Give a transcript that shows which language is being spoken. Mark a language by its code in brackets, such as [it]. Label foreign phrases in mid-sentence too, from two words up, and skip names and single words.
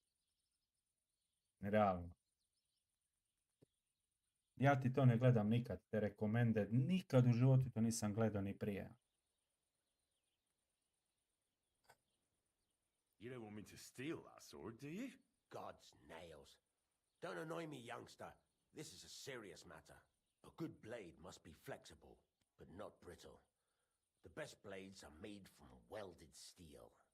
[hr] Realno. Ja ti to ne gledam nikad, te recommended, nikad u životu to nisam gledao ni prije. [en] You don't want me to steal that sword, do you? God's nails. Don't annoy me, youngster. This is a serious matter. A good blade must be flexible, but not brittle. The best blades are made from welded steel.